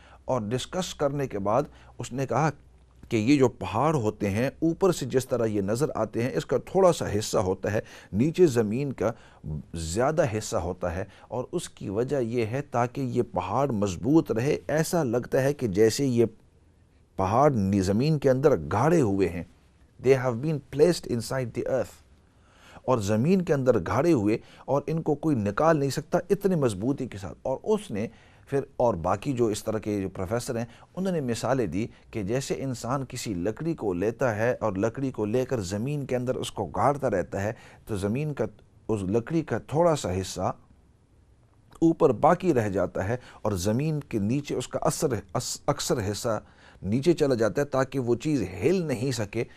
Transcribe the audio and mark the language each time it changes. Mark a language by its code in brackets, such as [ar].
[ur] اور ڈسکس کرنے کے بعد اس نے کہا کہ یہ جو پہاڑ ہوتے ہیں اوپر سے جس طرح یہ نظر آتے ہیں، اس کا تھوڑا سا حصہ ہوتا ہے، نیچے زمین کا زیادہ حصہ ہوتا ہے، اور اس کی وجہ یہ ہے تاکہ یہ پہاڑ مضبوط رہے. ایسا لگتا ہے کہ جیسے یہ پہاڑ زمین کے اندر گاڑے ہوئے ہیں. [en] They have been placed inside the earth. [ur] اور زمین کے اندر گاڑے ہوئے، اور ان کو کوئی نکال نہیں سکتا اتنی مضبوطی کے ساتھ. اور اس نے پھر اور باقی جو اس طرح کے جو پروفیسر ہیں انہوں نے مثالیں دی کہ جیسے انسان کسی لکڑی کو لیتا ہے اور لکڑی کو لے کر زمین کے اندر اس کو گاڑتا رہتا ہے، تو زمین کا اس لکڑی کا تھوڑا سا حصہ اوپر باقی رہ جاتا ہے، اور زمین کے نیچے اس کا اکثر حصہ نیچے چلا جاتا ہے تاکہ وہ چیز ہل نہیں سکے.